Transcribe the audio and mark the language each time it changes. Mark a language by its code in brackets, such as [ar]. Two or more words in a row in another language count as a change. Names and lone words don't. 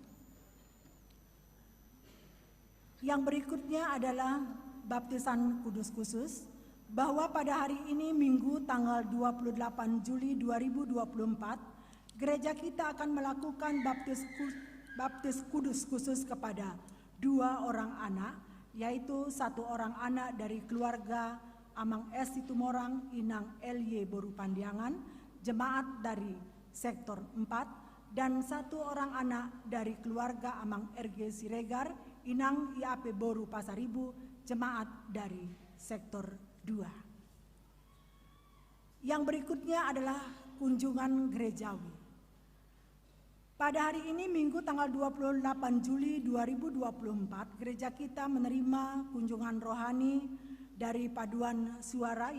[id] Yang berikutnya adalah baptisan kudus khusus, bahwa pada hari ini Minggu tanggal 28 Juli 2024 gereja kita akan melakukan baptis kudus khusus kepada 2 orang anak, yaitu 1 orang anak dari keluarga Amang S. Situmorang, Inang L.Y. Boru Pandiangan, jemaat dari sektor 4, dan 1 orang anak dari keluarga Amang R.G. Siregar, Inang IAP Boru Pasaribu, jemaat dari sektor 2. Yang berikutnya adalah kunjungan gerejawi. Pada hari ini Minggu tanggal 28 Juli 2024, gereja kita menerima kunjungan rohani dari paduan suara.